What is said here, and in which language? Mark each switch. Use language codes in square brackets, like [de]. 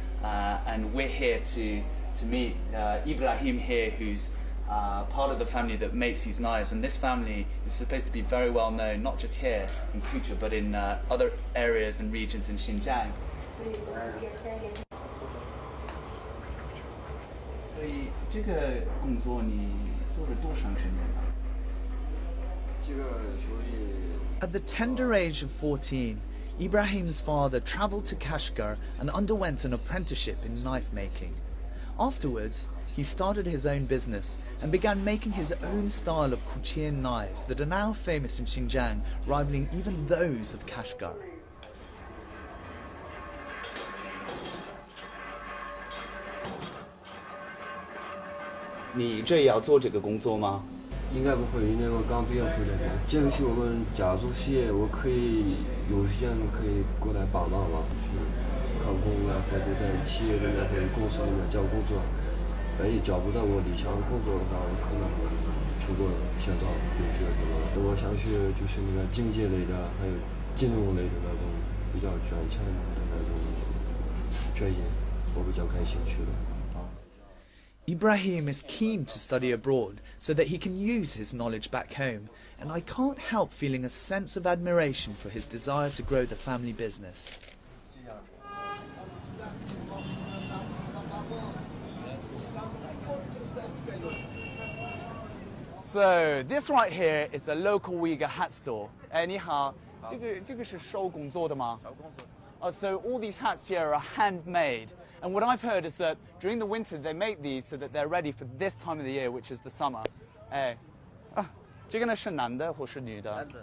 [en] And we're here to meet Ibrahim here, who's part of the family that makes these knives, and this family is supposed to be very well known, not just here in Kucha, but in other areas and regions in Xinjiang. [zh] 所以这个工作你做了多长时间了？ [en] At the tender age of 14, Ibrahim's father travelled to Kashgar and underwent an apprenticeship in knife making. Afterwards, he started his own business and began making his own style of Kuchian knives that are now famous in Xinjiang, rivaling even those of Kashgar. [zh] 你这也要做这个工作吗？应该不会，因为我刚毕业回来的。这个是我们家族企业，我可以有时间可以过来帮忙嘛，就是考公啊，或者在企业里面或者公司里面找工作。万一找不到我理想的工作的话，我可能出国想到留学什么。我想学就是那个经济类的，还有金融类的那种比较专长的那种专业，我比较感兴趣的。 [en] Ibrahim is keen to study abroad so that he can use his knowledge back home, and I can't help feeling a sense of admiration for his desire to grow the family business. So this right here is the local Uyghur hat store. [zh] 哎，你好，这个是手工做的吗？手工做的。 [en] So all these hats here are handmade. And what I've heard is that during the winter they make these so that they're ready for this time of the year, which is the summer. [zh] 哎，这个呢是男的或是女的？